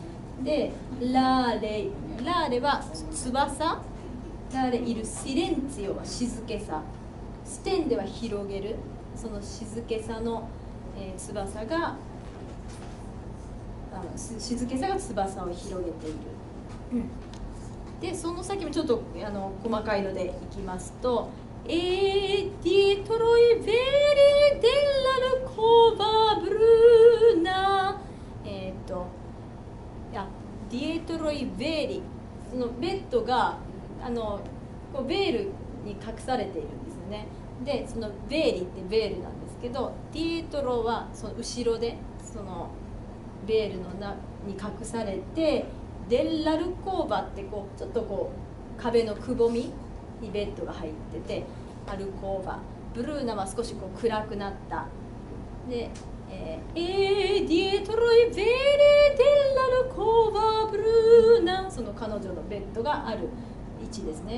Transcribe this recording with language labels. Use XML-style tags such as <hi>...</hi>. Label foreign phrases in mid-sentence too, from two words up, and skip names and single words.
<ja>でラーレは翼、ラーレいるシレンツィオは静けさ、ステンでは広げる、その静けさの、翼が静けさが翼を広げている。でその先もちょっと細かいのでいきますと</ja> <it>「E dietro i veli della alcova bruna」 dietro i veli、</it> <ja>そのベッドがこうベールに隠されているんですよね。でそのベーリってベールなんですけど、ディエトロはその後ろでそのベールのに隠されて、デッラルコーバってこうちょっとこう壁のくぼみにベッドが入ってて、アルコーバ、ブルーナは少しこう暗くなったで、</ja> <it>dietro i veli dell'alcova bruna,</it> <ja>その彼女のベッドがある位置ですね。</ja>